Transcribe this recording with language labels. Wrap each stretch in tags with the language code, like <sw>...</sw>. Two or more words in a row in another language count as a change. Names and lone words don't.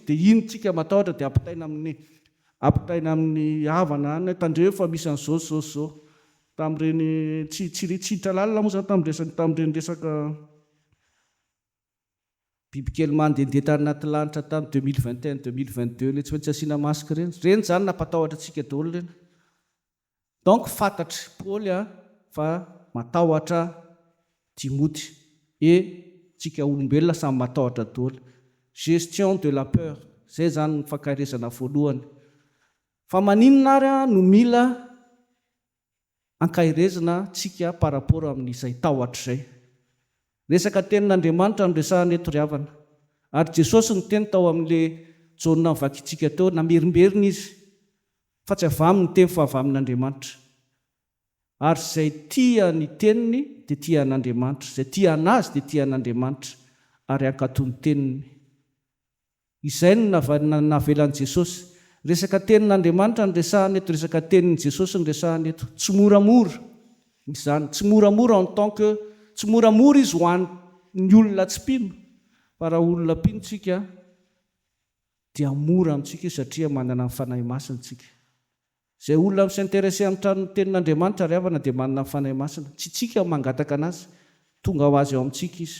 <mg>Dia iny tsika matahotra dia ampitaina amin'ny havana any, tandreo fa misy an'izao tamin'ireny tsiritsiritra lalina moa zany tamin'ireny resaka bibikely mandehandeha tany anaty lanitra tamin'ny 2021-2022 le tsy maintsy asiana masika reny zany nampatahotra tsika daholo reny. Donc fantatry Paoly fa matahotra Timoty, et tsika olombelona samy matahotra daholo.</mg> <fr>Gestion de la peur,</fr> <mg>zay zany ny fankahirezana voalohany. Fa maninona ary no mila ankairezina tsika</mg> <fr>par rapport</fr> <mg>amin'izay tahotra izay. Resaka tenin'Andriamanitra no resahana eto ry havana. Ary Jesosy ny teny tao amin'le Jaona nivakitsika teo, namerimberina izy. Fa tsy avy aminy teny fa avy amin'Andriamanitra. Ary izay tia ny teniny dia tia an'Andriamanitra, izay tia anazy dia tia an'Andriamanitra, ary ankatony teniny. Izay no navelan'i Jesosy. Resaka tenin'Andriamanitra ny resahana eto, resaka tenin'i Jesosy ny resahana eto. Tsy moramora izany, tsy moramora</mg> <fr>en tant que</fr> <mg>tsy moramora izy ho an'ny olona tsy mpino, fa raha olona mpino tsika dia mora amintsika satria manana ny fanahy masina tsika. Izay olona misinteresse amin'ny trano tenin'Andriamanitra ry havana dia manana ny fanahy masina. Tsy tsika mangataka anazy, tonga ho azy ao amintsika izy.</mg>